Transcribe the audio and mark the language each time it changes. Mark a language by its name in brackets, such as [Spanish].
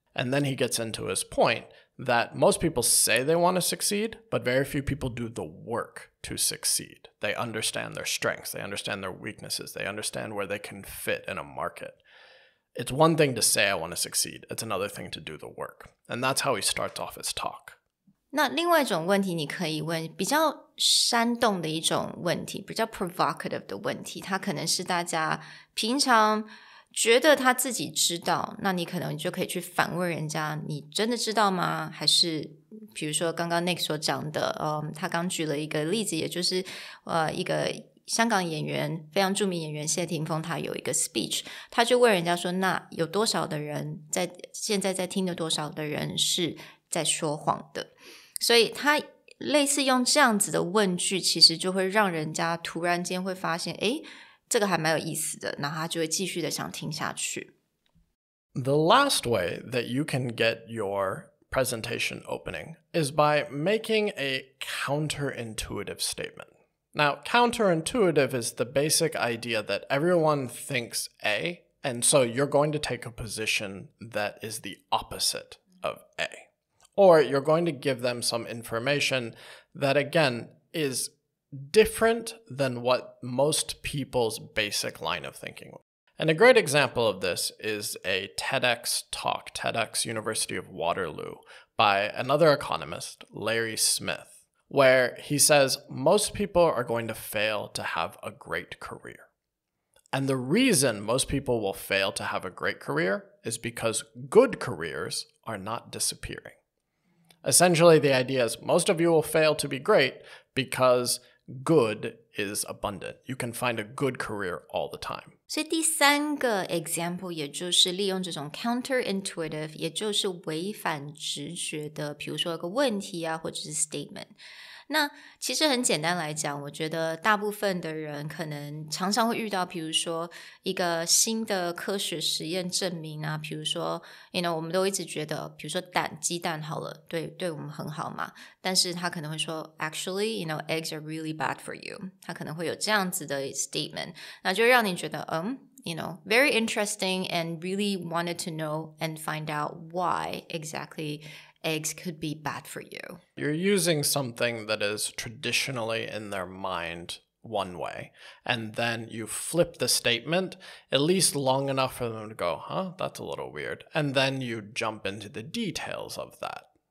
[English] And then he gets into his point that most people say they want to succeed, but very few people do the work to succeed. They understand their strengths. They understand their weaknesses. They understand where they can fit in a market. It's one thing to say I want to succeed. It's another thing to do the work. And that's how he starts off his talk. [Chinese] 那另外一种问题你可以问比较煽动的一种问题，比较 provocative 的问题，它可能是大家平常觉得他自己知道，那你可能就可以去反问人家，你真的知道吗？还是比如说刚刚 Nick 所讲的，他刚举了一个例子，也就是一个香港演员，非常著名演员谢霆锋，他有一个 speech， 他就问人家说，那有多少的人现在在听的多少的人是在说谎的？所以他类似用这样子的问句，其实就会让人家突然间会发现，诶，这个还蛮有意思的，然后他就会继续的想听下去。 [English] The last way that you can get your presentation opening is by making a counterintuitive statement. Now, counterintuitive is the basic idea that everyone thinks A, and so you're going to take a position that is the opposite of A. Or you're going to give them some information that, again, is different than what most people's basic line of thinking was. And a great example of this is a TEDx talk, TEDx University of Waterloo, by another economist, Larry Smith, where he says most people are going to fail to have a great career. And the reason most people will fail to have a great career is because good careers are not disappearing. Essentially, the idea is most of you will fail to be great because good is abundant. You can find a good career all the time. [Chinese] 所以第三个 example 也就是利用这种 counterintuitive， 也就是违反直觉的，比如说有个问题啊，或者是 statement。那其实很简单来讲，我觉得大部分的人可能常常会遇到，比如说一个新的科学实验证明啊，比如说 我们都一直觉得，比如说鸡蛋好了，对我们很好嘛，但是他可能会说 [English] actually eggs are really bad for you， [Chinese] 他可能会有这样子的 statement， 那就让你觉得 [English] very interesting and really wanted to know and find out why exactly eggs could be bad for you. You're using something that is traditionally in their mind one way, and then you flip the statement at least long enough for them to go, that's a little weird. And then you jump into the details of that.